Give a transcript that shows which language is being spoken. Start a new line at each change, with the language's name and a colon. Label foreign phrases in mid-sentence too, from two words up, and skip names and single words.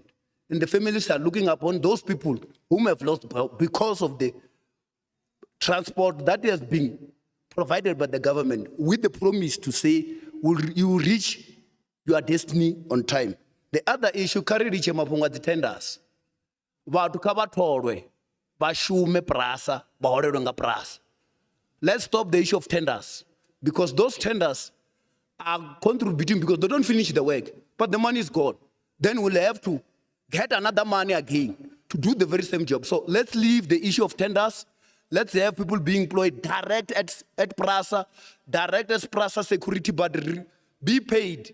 English: And the families are looking upon those people whom have lost because of the transport that has been provided by the government with the promise to say, you will reach your destiny on time. The other issue, carry reach mafhungo the tenders.
Venda: Vhathu kha vha tholwe, vha shume prasa, vha holelwe nga prasa.
English: Let's stop the issue of tenders, because those tenders are contributing because they don't finish the work, but the money is gone. Then we'll have to get another money again to do the very same job. So let's leave the issue of tenders. Let's have people being employed direct at PRASA, direct as PRASA security, but be paid.